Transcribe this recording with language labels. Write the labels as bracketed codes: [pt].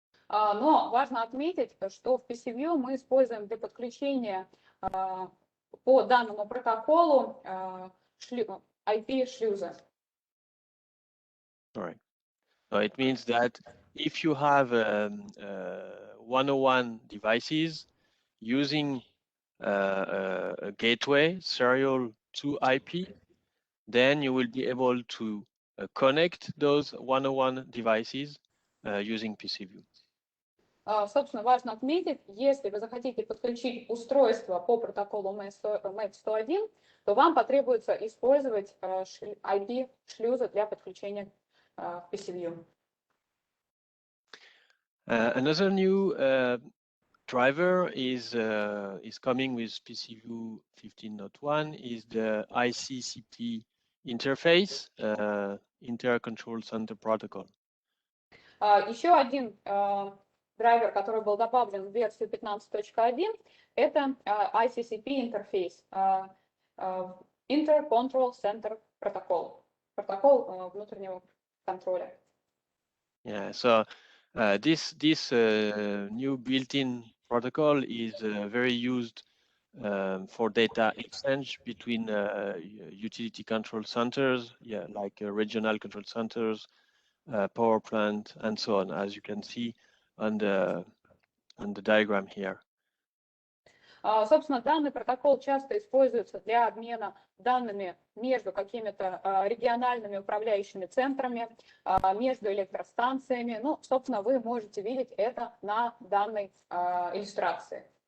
[ru] Но важно отметить, что в PcVue мы используем для подключения по данному протоколу IP-шлюза. [en] All right. So it means that if you have 101 devices using a gateway serial to IP, then you will be able to connect those 101 devices using PcVue. [ru] Собственно, важно отметить, если вы захотите подключить устройство по протоколу MAC 101, то вам потребуется использовать IP-шлюзы для подключения в PcVue. [en] Another new driver is coming with PcVue 15.1 is the ICCP interface, Inter-Control Center Protocol. [ru] Еще один драйвер, который был добавлен в версию 15.1, это ICCP интерфейс, Inter-Control Center Protocol, протокол внутреннего контроля. [en] Yeah, so this new built-in protocol is very used for data exchange between utility control centers, yeah, like regional control centers, power plant, and so on, as you can see on the diagram here. [ru] Собственно, данный протокол часто используется для обмена данными между какими-то региональными управляющими центрами, между электростанциями. Ну, собственно, вы можете видеть это на данной иллюстрации.